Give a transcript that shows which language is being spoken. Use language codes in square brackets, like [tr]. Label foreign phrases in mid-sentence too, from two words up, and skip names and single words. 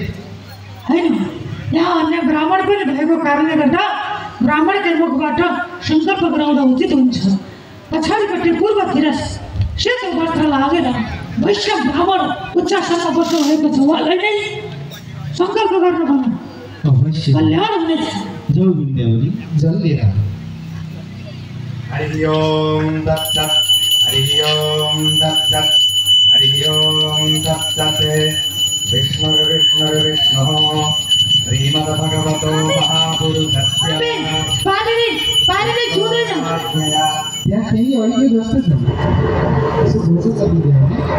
[ne] होइन, यहाँ अन्य ब्राह्मण पनि भएको कारणले गर्दा ब्राह्मणकै मुखबाट सङ्कल्प गराउँदा उचित हुन्छ। पछाडिपट्टि पूर्वतिर सेतो वस्त्र लागेर वैश्य ब्राह्मण उच्चासनमा बस्नु भएको छ, उहाँलाई नै सङ्कल्प गर्नु भनौँ, अवश्य कल्याण हुनेछ। जौ विद्यावली जल लिएर। [sa] हरि ओम तत्सत्, हरि ओम तत्सत्, हरि ओम तत्सत्। विष्णुर्विष्णुर्विष्णुः श्रीमद्भगवतो महापुरुषस्य [ne] पानीले छुँदैन। त्यहाँ केही अहिले जस्तो छ, यसो बोसो चलिरह्यो भने।